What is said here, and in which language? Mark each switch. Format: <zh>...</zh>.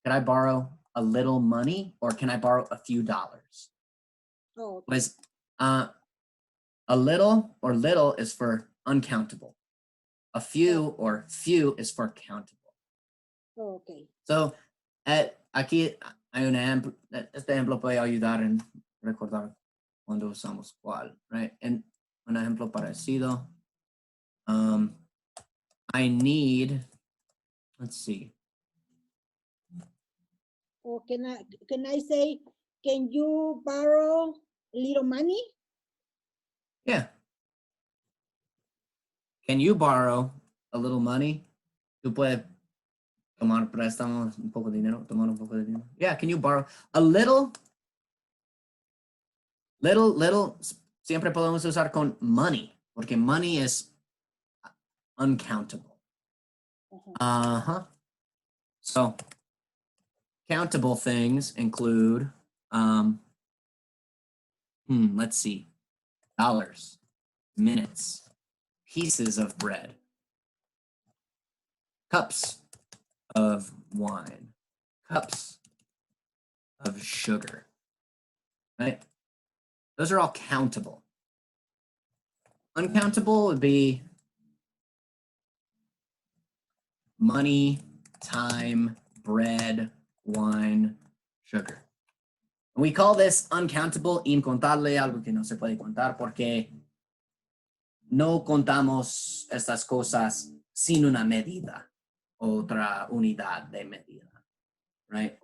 <en>Can I borrow a little money or can I borrow a few dollars? Oh, Was a little or little is for uncountable. A few or few is for countable. okay.</en> <es>So aquí hay un ejemplo. Este ejemplo puede ayudar en recordar cuando usamos cuál, right? En un ejemplo parecido.</es> <en>I need, let's see. Or can I say Can you borrow little money? Yeah. Can you borrow a little money?</en> <es>¿Tú puedes tomar préstamos un poco de dinero? Tomar un poco de dinero.</es> <en>Yeah, can you borrow a little?</en> <es>Little, siempre podemos usar con money, porque</es> <en>money is uncountable.</en> <es>Uh-huh.</es> <en>So, countable things include, let's see, dollars, minutes, pieces of bread, cups of wine, cups of sugar, right? Those are all countable. Uncountable would be money, time, bread, wine, sugar.</en> <es>And we call this uncountable, incontable, algo que no se puede contar, porque no contamos estas cosas sin una medida, otra unidad de medida, right?</es>